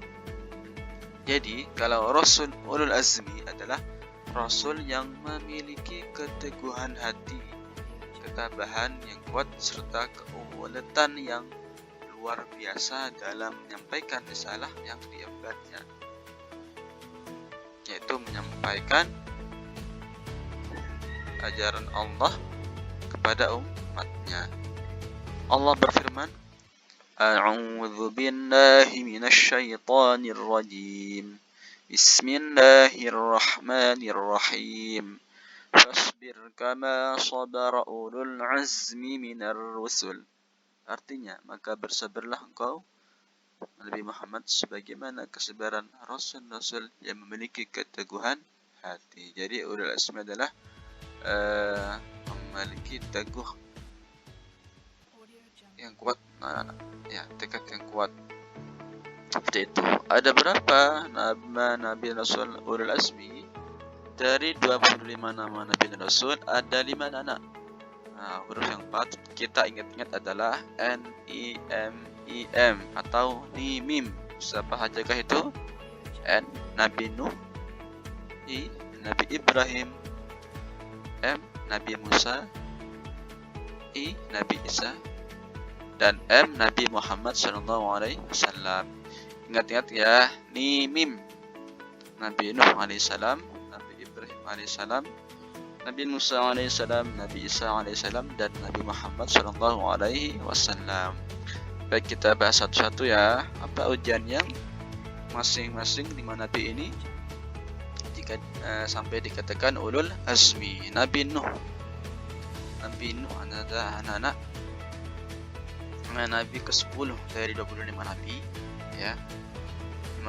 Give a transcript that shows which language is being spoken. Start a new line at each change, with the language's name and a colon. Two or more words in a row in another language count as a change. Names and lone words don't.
Indonesian: Jadi kalau Rasul Ulul Azmi adalah Rasul yang memiliki keteguhan hati, ketabahan yang kuat, serta keuletan yang luar biasa dalam menyampaikan risalah yang diembannya, yaitu menyampaikan ajaran Allah kepada umatnya. Allah berfirman,
Arabic: أعوذ بالله من الشيطان الرجيم. بسم الله الرحمن الرحيم. فاصبر كما صبر أولو العزم من الرسل.
Indonesian: Artinya, maka bersabarlah engkau Nabi Muhammad sebagaimana kesabaran rasul-rasul yang memiliki keteguhan hati. Jadi ulul azmi adalah memiliki teguh yang kuat, ya, tekad yang kuat. Seperti itu. Ada berapa nama Nabi Rasul Ulul Azmi? Dari 25 nama Nabi dan Rasul ada 5 anak. Huruf yang patut kita ingat-ingat adalah N-I-M-I-M atau Nimim. Siapa sajakah itu? N. Nabi Nuh, I. Nabi Ibrahim, M. Nabi Musa, I. Nabi Isa, dan M. Nabi Muhammad SAW. Ingat-ingat ya, Nimim. Nabi Nuh alaihissalam, Nabi Ibrahim alaihissalam, Nabi Musa alaihissalam, Nabi Isa alaihissalam, dan Nabi Muhammad SAW. Baik, kita bahas satu-satu ya. Apa ujiannya masing-masing 5 Nabi ini sampai dikatakan ulul azmi. Nabi Nuh adalah anak-anak Nabi ke-10 dari 25 Nabi ya.